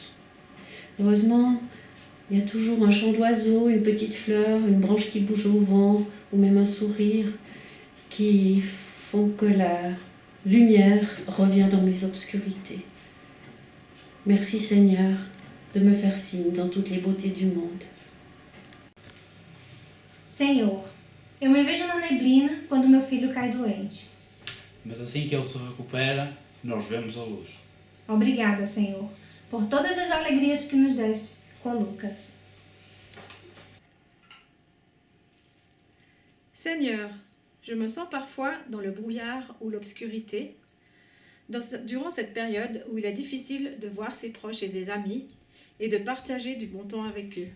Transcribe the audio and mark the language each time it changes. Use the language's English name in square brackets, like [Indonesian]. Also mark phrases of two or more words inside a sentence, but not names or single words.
[French] Heureusement, il y a toujours un chant d'oiseau, une petite fleur, une branche qui bouge au vent ou même un sourire qui font que la lumière revient dans mes obscurités. Merci Seigneur de me faire signe dans toutes les beautés du monde. [Portuguese] Senhor, eu me vejo na neblina quando meu filho cai doente. Mas assim que ele se recupera, nós vemos a luz. Obrigada, Senhor, por todas as alegrias que nos deste com Lucas. [French] Seigneur, je me sens parfois dans le brouillard ou l'obscurité, durant cette période où il est difficile de voir ses proches et ses amis et de partager du bon temps avec eux.